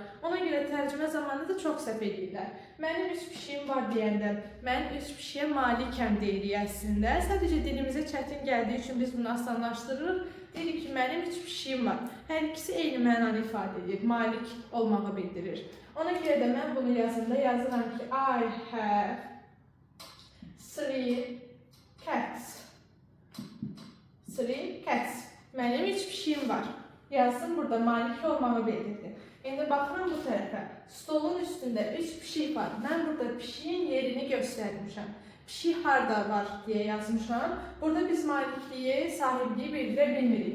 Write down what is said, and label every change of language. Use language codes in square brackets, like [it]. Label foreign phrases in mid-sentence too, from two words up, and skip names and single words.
[az] Ona görə tərcümə zamanı da çox səhv edirlər. Mənim üç pişiyim var deyəndə, mən üç pişiyə malikəm deyirik əslində. Sadəcə dilimizə çətin gəldiyi üçün biz bunu asanlaşdırırıq. Deyirik ki, mənim üç pişiyim var. Hər ikisi eyni mənanı ifadə edir, malik olmağı bildirir. Ona görə də mən bunu yazında yazıram ki, [en] I have three cats. [az] Mənim üç pişiyim var. Yazdım burada, malik olmağı bildirdi. İndi baxıram bu tərəfə. Stolun üstündə üç pişik var. Mən burada pişiyin yerini göstərmişəm. Pişik harda var deyə yazmışam. Burada biz malikliyi, sahibliyi bildirə bilmirik.